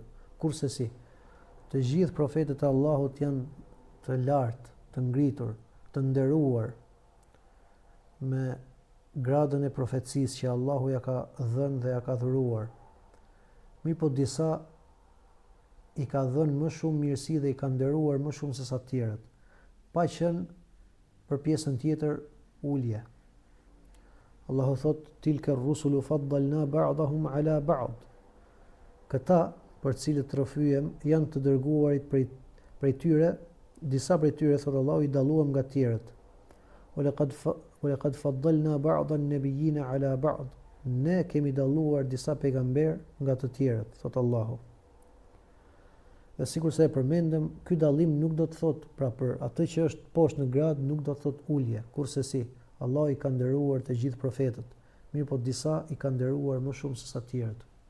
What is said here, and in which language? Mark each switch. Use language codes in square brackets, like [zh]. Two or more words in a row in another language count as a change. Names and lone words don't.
[sq] Kurse si, të gjithë profetët e Allahut janë të lartë, të ngritur, të nderuar me gradën e profecisë që Allahu ja ka dhënë dhe ja ka dhuruar. Mirë po disa i ka dhënë më shumë mirësi dhe i ka nderuar më shumë se sa të tjerët, pa qenë për pjesën tjetër ulje. Allahu thot: [ar] "تلك الرسل فضلنا بعضهم على بعض." [sq] Këta për cilët rrëfyem janë të dërguarit prej tyre, disa prej tyre, thot Allahu, i dalluam nga të tjerët. [ar] وَلَقَدْ فَضَّلْنَا بَعْضَ النَّبِيِّينَ عَلَى بَعْضٍ. [sq] Ne kemi dalluar disa pejgamber nga të tjerët, thot Allahu. Dhe sikur se e përmendëm, ky dallim nuk do të thot, pra për atë që është poshtë në grad, nuk do të thot ulje, kurse si, Allah i ka nderuar të gjithë profetët, mirë po disa i ka nderuar më shumë se sa të tjerët.